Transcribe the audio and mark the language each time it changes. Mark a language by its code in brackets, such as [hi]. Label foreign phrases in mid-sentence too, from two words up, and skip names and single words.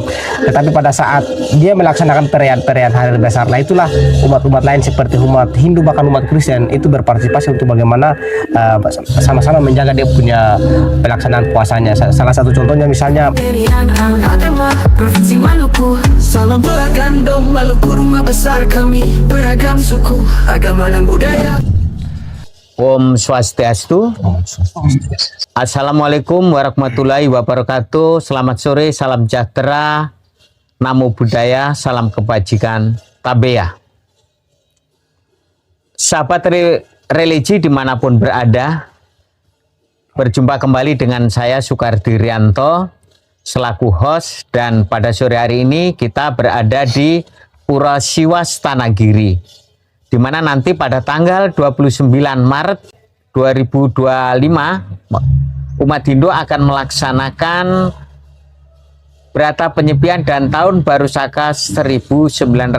[id] Tetapi pada saat dia melaksanakan perayaan-perayaan hari besar, nah itulah umat-umat lain seperti umat Hindu bahkan umat Kristen itu berpartisipasi untuk bagaimana sama-sama menjaga dia punya pelaksanaan puasanya. Salah satu contohnya misalnya Provinsi Maluku, salam beragam Maluku, rumah besar kami beragam suku, agama dan budaya. [ban] Om Swastiastu. [ar] السلام عليكم ورحمة الله وبركاته. [id] Selamat sore, salam sejahtera, [pi] namo buddhaya, [id] salam kebajikan, tabeya. Sahabat religi dimanapun berada, berjumpa kembali dengan saya Sukardi Rianto selaku host, dan pada sore hari ini kita berada di Pura Siwas Tanagiri, di mana nanti pada tanggal 29 Maret 2025 umat Hindu akan melaksanakan Brata Penyepian dan Tahun Baru Saka 1947.